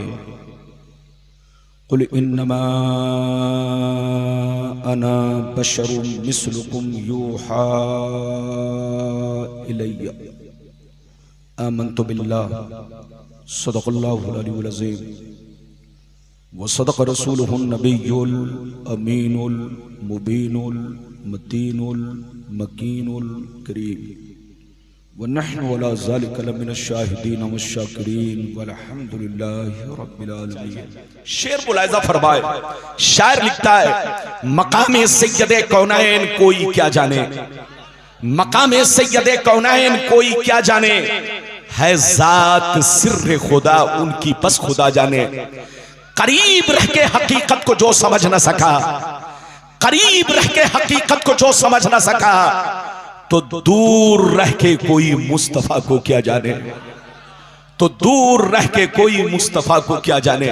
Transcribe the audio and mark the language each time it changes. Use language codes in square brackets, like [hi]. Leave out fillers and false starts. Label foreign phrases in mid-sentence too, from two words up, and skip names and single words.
[ar] قل إنما أنا بشر مثلكم يوحى إلي آمنت بالله صدق الله العلي العظيم وصدق رسوله النبي الأمين المبين المتين المكين الكريم ونحن على ذلك لمن الشاهدين والشاكرين والحمد لله رب العالمين. [ur] شعر ملاحظہ فرمائے، شاعر لکھتا ہے مقام سید کونین کوئی کیا جانے، مقام سید کونین کوئی کیا جانے، ہے ذات سر خدا ان کی بس خدا جانے. قریب رہ کے حقیقت کو جو سمجھ نہ سکا، قریب رہ کے حقیقت کو جو سمجھ نہ سکا، تو دور رہ کے کوئی مصطفیٰ کو کیا جانے، تو دور رہ کے کوئی مصطفیٰ کو کیا جانے, तो दूर रह के कोई मुस्तफा को क्या जाने।